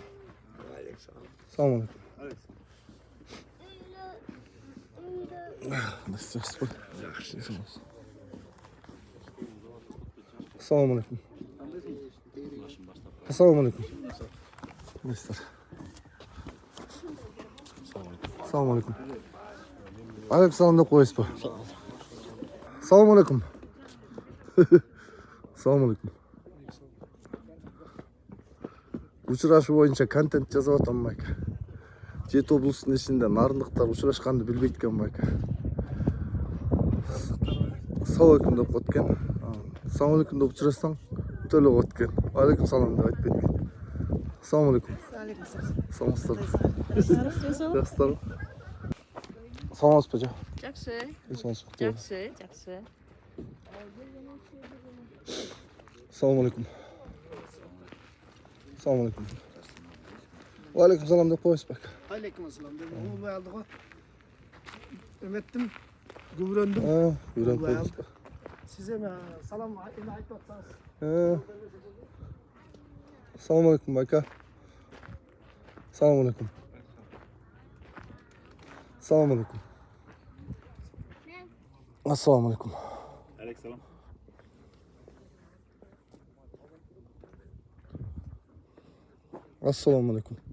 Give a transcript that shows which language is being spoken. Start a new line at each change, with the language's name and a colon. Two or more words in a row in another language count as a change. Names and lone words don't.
Kyrgyz: Салам алейкум. Салам алейкум. Салам алейкум. Салам алейкум.
Kazakh: Алейкум салам деп қойсыз ба?
Kyrgyz: Салам алейкум. Салам алейкум. Учурашу боюнча контент жазып атам байка. Жети облустун ичинде нарындыктар учурашканды билбейт экен байка. Салам алейкум деп коет экен. Салам алейкум деп учурашсаң төлө коет экен. Алейкум салам деп айтпайт экен. Салам алейкум. Саламатсыздарбы? Жакшысыздарбы? Саламатсызбы жа? Жакшы. Жакшы. Жакшы. Салам алейкум. Салам алейкум. Алейкум салам деп коесуз байка. Алейкум ассалам деп болбой алды го. Өметтим, күбүрөндүм. Үйрөнүп коесуз ба? Сиз эми салам айтып атсаңыз. Салам алейкум байка. Салам алейкум. Салам алейкум. Ассалам алейкум. Алейкум салам. Ассалам алейкум.